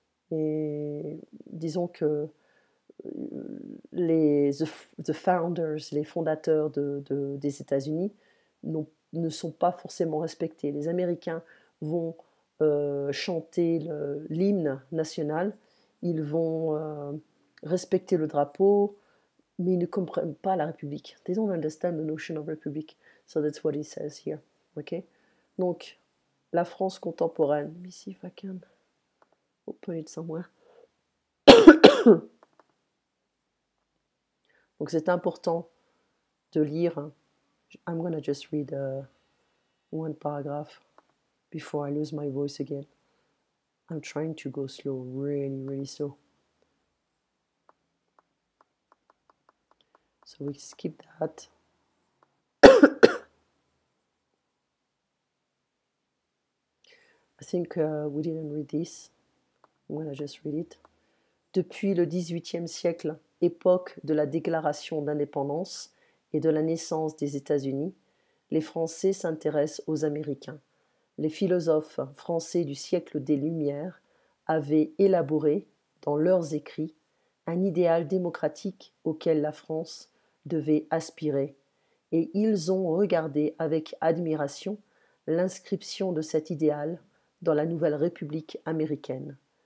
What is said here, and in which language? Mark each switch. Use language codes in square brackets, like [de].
[fr] Et disons que [en] the founders, [fr] les fondateurs des États-Unis ne sont pas forcément respectés. Les Américains vont chanter l'hymne national, ils vont respecter le drapeau, mais ils ne comprennent pas la République. [en] They don't understand the notion of Republic. So that's what he says here. Ok? [fr] Donc, la France contemporaine. [en] Let me see if I can open it somewhere. [fr] Donc, c'est important de lire. [en] I'm gonna just read one paragraph before I lose my voice again. I'm trying to go slow, really, really slow. So we skip that. I think we didn't read this. I'm gonna just read it. [fr] Depuis le XVIIIe siècle, époque de la déclaration d'indépendance et de la naissance des États-Unis, les Français s'intéressent aux Américains. Les philosophes français du siècle des Lumières avaient élaboré, dans leurs écrits, un idéal démocratique auquel la France devait aspirer, et ils ont regardé avec admiration l'inscription de cet idéal dans la nouvelle République américaine.